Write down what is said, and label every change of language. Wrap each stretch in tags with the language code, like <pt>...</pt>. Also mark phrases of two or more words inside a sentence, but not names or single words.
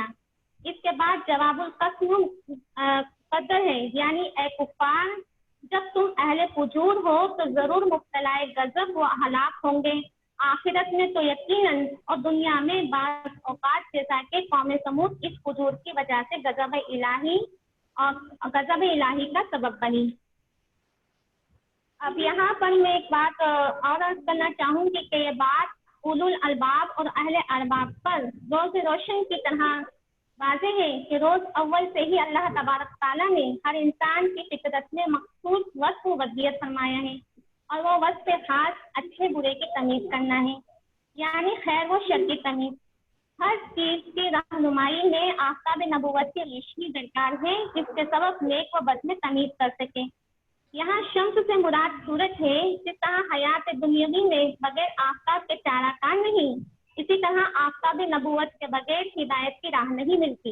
<ur>اس کے بعد جواب القسم قدر ہے، یعنی اے کفار، جب تم اہل فجور ہو تو ضرور مبتلا غضب و ہلاک ہوں گے، آخرت میں تو یقیناً، اور دنیا میں بعض اوقات جیسا کہ قوم سمود اس فجور کی وجہ سے غضب الہی کا سبب بنی۔ اب یہاں پر میں ایک بات اور عرض کرنا چاہوں گی کہ یہ بات</ur> <ar>اولو الالباب</ar> <ur>اور اہل ارباب پر روز روشن کی طرح واضح ہے کہ روز اول سے ہی اللہ تبارک تعالیٰ نے ہر انسان کی فطرت میں مخصوص وصف و وضعیت فرمایا ہے، اور وہ وصف خاص اچھے برے کی تمیز کرنا ہے، یعنی خیر و شر کی تمیز۔ ہر چیز کی رہنمائی میں آفتاب نبوت کی روشنی درکار ہے جس کے سبب نیک و بد میں تمیز کر سکے۔ یہاں شمس سے مراد سورج ہے، جس طرح حیات دنیاوی میں بغیر آفتاب کے چارہ کار نہیں، اسی طرح آفتاب نبوت کے بغیر ہدایت کی راہ نہیں ملتی۔</ur>